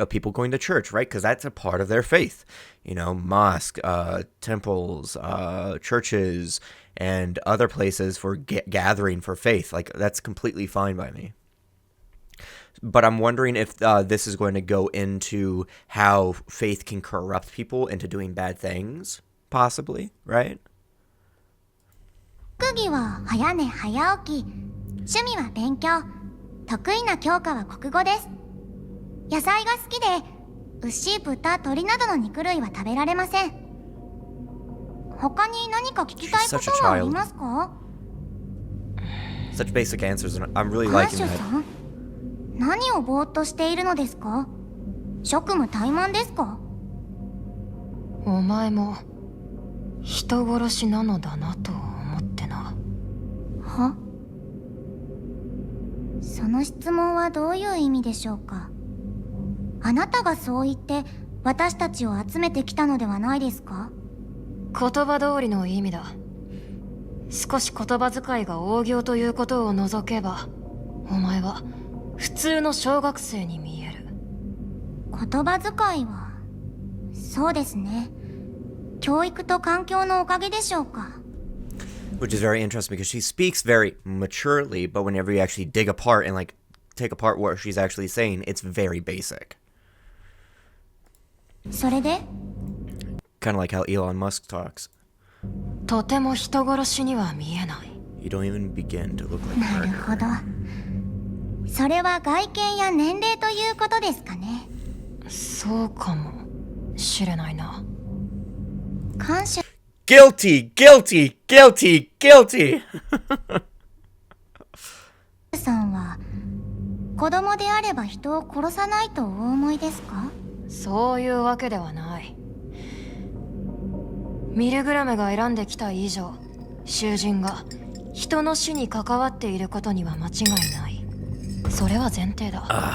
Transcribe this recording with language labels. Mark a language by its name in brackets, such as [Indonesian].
[English] Of people going to church, right? Because that's a part of their faith, you know, mosque, temples, churches, and other places for gathering for faith. Like, that's completely fine by me. But I'm wondering if this is going to go into how faith can corrupt people into doing bad things, possibly, right? [Japanese] 特技は早寝早起き、趣味は勉強、得意な教科は国語です。野菜が好きで、牛、豚、鳥などの肉類は食べられません。他に何か聞きたいことはありますか？ [English] Such basic answers, and I'm really liking that. [Japanese] さん、何をぼーっとしているのですか？職務怠慢ですか？お前も人殺しなのだなと思ってな。は？その質問はどういう意味でしょうか？あなたがそう言って私たちを集めてきたのではないですか？言葉通りの意味だ。少し言葉遣いが大行ということを除けば、お前は普通の小学生に見える。言葉遣いは、そうですね。教育と環境のおかげでしょうか。 [English] Which is very interesting because she speaks very maturely, but whenever you actually dig apart and like take apart what she's actually saying, it's very basic. [Japanese] それで [English] Kind of like how Elon Musk talks. [Japanese] とても人殺しには見えない。 [English] You don't even begin to look like [Japanese] なる [English] murder. [Japanese] ほど。それは外見や年齢ということですかね。そうかもしれないな。感謝 [English] Guilty, guilty, guilty, guilty. [Japanese] さんは子供であれば人を殺さないとお思いですか？そういうわけではない。ミルグラムが選んできた以上、囚人が人の死に関わっていることには間違いない。それは前提だ。